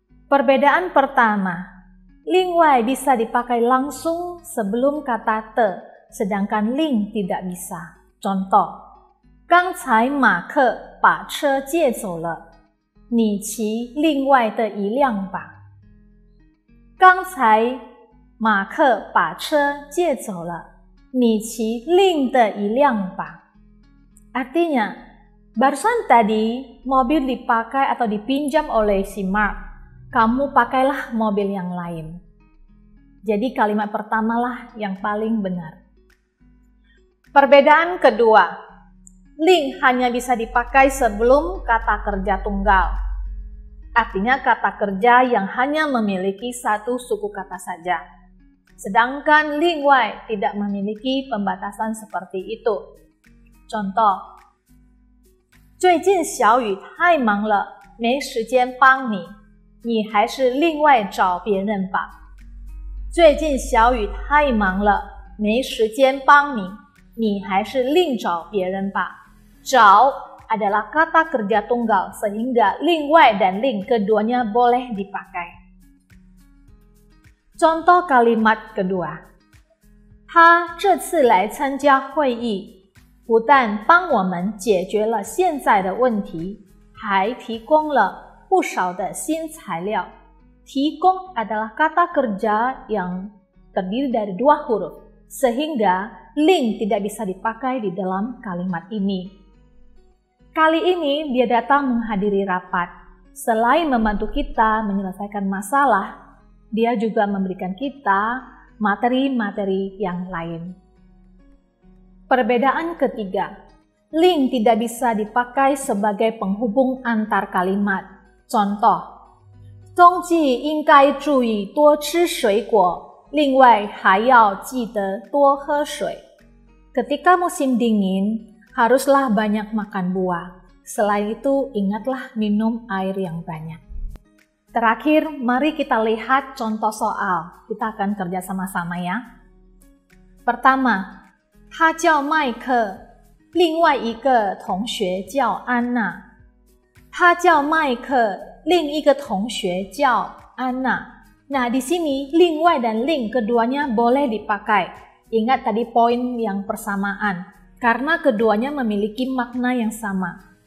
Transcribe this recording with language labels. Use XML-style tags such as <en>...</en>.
<id>Perbedaan pertama, ling wai bisa dipakai langsung sebelum kata te, sedangkan ling tidak bisa.</id> <zh>Contoh, 刚才马克把车借走了，你骑另外的一辆吧。刚才马克把车借走了，你骑另的一辆吧。</zh> <id>Artinya, barusan tadi mobil dipakai atau dipinjam oleh si Mark, kamu pakailah mobil yang lain. Jadi kalimat pertamalah yang paling benar. Perbedaan kedua, ling hanya bisa dipakai sebelum kata kerja tunggal. Artinya kata kerja yang hanya memiliki satu suku kata saja. Sedangkan ling wai tidak memiliki pembatasan seperti itu.</id> <zh>Contoh, 最近小雨太忙了，没时间帮你，你还是另外找别人吧。最近小雨太忙了，没时间帮你，你还是另找别人吧。</zh> <id>找 adalah kata kerja tunggal sehingga ling wai dan ling keduanya boleh dipakai.</id> <zh>Contoh kalimat kedua, 他这次来参加会议，不但帮我们解决了现在的问题，还提供了不少的新材料。</zh> <id>提供 adalah kata kerja yang terdiri dari dua huruf, sehingga ling tidak bisa dipakai di dalam kalimat ini. Kali ini dia datang menghadiri rapat. Selain membantu kita menyelesaikan masalah, dia juga memberikan kita materi-materi yang lain. Perbedaan ketiga, ling tidak bisa dipakai sebagai penghubung antar kalimat.</id> <zh>Contoh, 冬季应该注意多吃水果，另外还要记得多喝水。</zh> <id>Ketika musim dingin, haruslah banyak makan buah. Selain itu, ingatlah minum air yang banyak. Terakhir, mari kita lihat contoh soal. Kita akan kerja sama-sama ya.</id> <zh>Pertama, 他叫麦克，另外一个同学叫安娜。他叫麦克，另一个同学叫安娜。</zh> <id>Nah, di sini ling wai dan ling keduanya boleh dipakai. Ingat tadi poin yang persamaan, karena keduanya memiliki makna yang sama.</id>